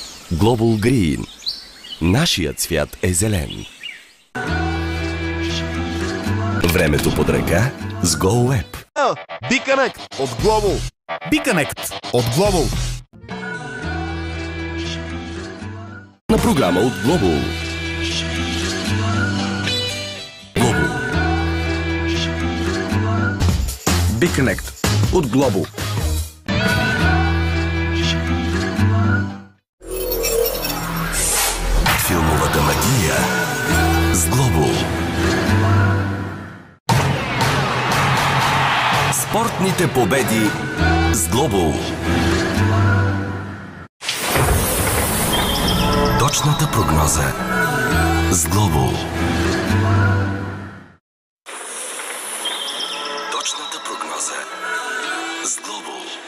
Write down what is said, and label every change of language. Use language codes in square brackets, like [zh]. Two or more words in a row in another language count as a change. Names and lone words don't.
[bg] Global Green. Нашият свят е зелен. Времето под ръка с GoWeb. BeConnect от Global. BeConnect от Global. На програма от Global. Global. BeConnect от Global. Филмовата магия с Global. Спортните победи с Global. Точната прогноза с Global. Точната прогноза с Global.